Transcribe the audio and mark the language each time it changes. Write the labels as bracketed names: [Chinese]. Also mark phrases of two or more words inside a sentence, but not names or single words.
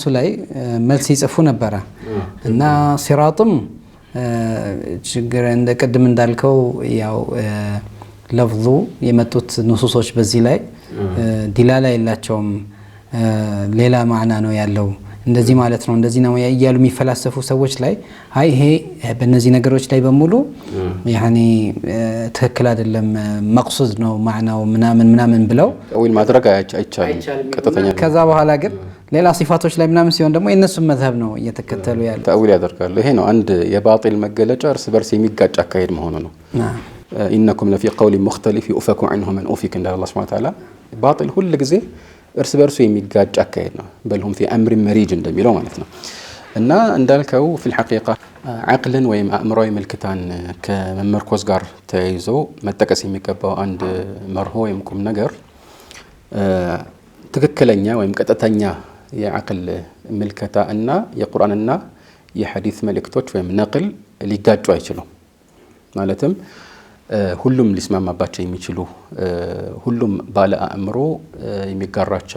[Amharic] ላይ መልስ ይጽፉ ነበር እና ሲራጥም ችግር እንደ ቀድም እንዳልከው ያው ለፍዙ የመጡት ንሱሶች በዚህ ላይ ዲላላ የላቸውም ሌላ ማዕና ነው ያለው እንደዚህ ማለት ነው እንደዚህ ነው ያያሉ የሚፈላሰፉ ሰዎች ላይ አይ ይሄ በእነዚህ ነገሮች ላይ በሙሉ ያኒ ትክክል አይደለም መቅሱድ ነው ማዕናው ምናምን ብለው ወይ ማድረግ አይቻልም ቀጥተኛ ከዛ በኋላ ግን ሌላ ሲፋቶች ላይ ምናምን ሲሆን ደግሞ የነሱ መዝሀብ ነው እየተከተሉ ያለው ተአዊል ያደርጋሉ ይሄ ነው አንድ የባጢል መገለጫ እርስ በርስ የሚጋጭ አካሄድ መሆኑ ነው [Arabic] إنكم لفي قول مختلف يؤفك عنه من أوفك [Amharic] እንደ አላህ [Arabic] سبحانه وتعالى [Amharic] ባጢል ሁሉ ጊዜ እርስ በርሱ የሚጋጭ አካሄድ ነው [Arabic] بل هم في امر مريج [Amharic] እንደሚለው ማለት ነው እና እንዳልከው [Arabic] في الحقيقه [Amharic] عقልን ወይም አእምሮዊ መልክታን ከመመርኮዝ ጋር ተያይዞ መጠቀስ የሚገባው አንድ መርሆ ወይም ቁም ነገር ትክክለኛ ወይም ቀጥተኛ የአቅል መልከታ እና የቁርአንና የሐዲስ መልእክቶች ወይም ነቅል ሊጋጩ አይችሉም ማለትም ሁሉም ሊስማማባቸው የሚችሉ ሁሉም ባለ አእምሮ የሚጋራቸው